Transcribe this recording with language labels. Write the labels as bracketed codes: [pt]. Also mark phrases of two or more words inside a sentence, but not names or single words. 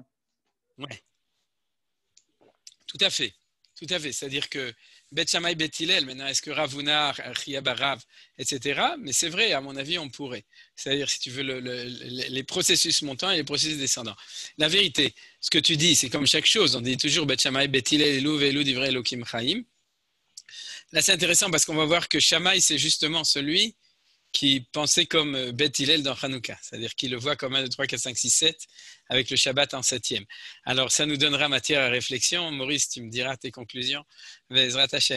[fr] Oui. Tout à fait. Tout à fait. C'est-à-dire que Bet Shammai, Bet Hillel, maintenant, est-ce que Rav Huna, Chia Barav, etc. Mais c'est vrai, à mon avis, on pourrait. C'est-à-dire, si tu veux, les processus montants et les processus descendants. La vérité, ce que tu dis, c'est comme chaque chose. On dit toujours Bet Shammai, Bet Hillel, [he] אלו ואלו דברי אלקים חיים. [fr] Là, c'est intéressant parce qu'on va voir que Shammai, c'est justement celui qui pensait comme Beth Hillel dans Hanouka, c'est-à-dire qu'il le voit comme 1, 2, 3, 4, 5, 6, 7, avec le Shabbat en 7e. Alors, ça nous donnera matière à réflexion. Maurice, tu me diras tes conclusions, [he] בעזרת השם.